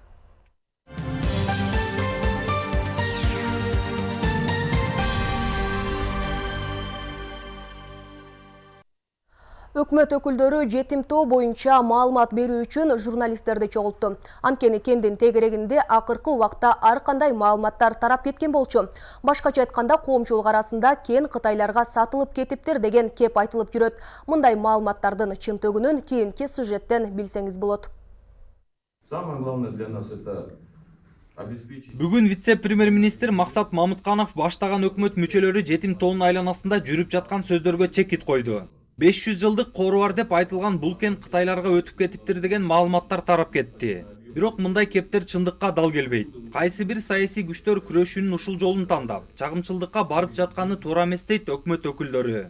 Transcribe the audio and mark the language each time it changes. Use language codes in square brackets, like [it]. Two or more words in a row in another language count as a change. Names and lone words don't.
[ky] Өкмөт өкүлдөрү жетим тоо боюнча маалымат берүү үчүн журналисттерди чогултту. Анткени кендин тегерегинде акыркы убакта ар кандай маалыматтар тарап кеткен болчу. Башкача айтканда, коомчулук арасында кен Кытайларга сатылып кетиптир деген кеп айтылып жүрөт. Мындай маалыматтардын чынтөгүнүн кийинки сюжеттен билсеңиз болот. [ru] Самое главное для нас это [ky] Бүгүн вице-премьер-министр Максат Мамытканов баштаган өкмөт мүчөлөрү жетим тоонун айланасында жүрүп жаткан сөздөргө чекит койду. 500 жылдык кору бар деп айтылган бул кен Кытайларга өтүп кетиптир деген маалыматтар тарап кетти. Бирок мындай кептер чындыкка дал келбейт. Кайсы бир саясий күчтөр күрөшүүнүн ушул жолун тандап, чагымчылдыкка барып жатканы туура эмес дейт өкмөт өкүлдөрү.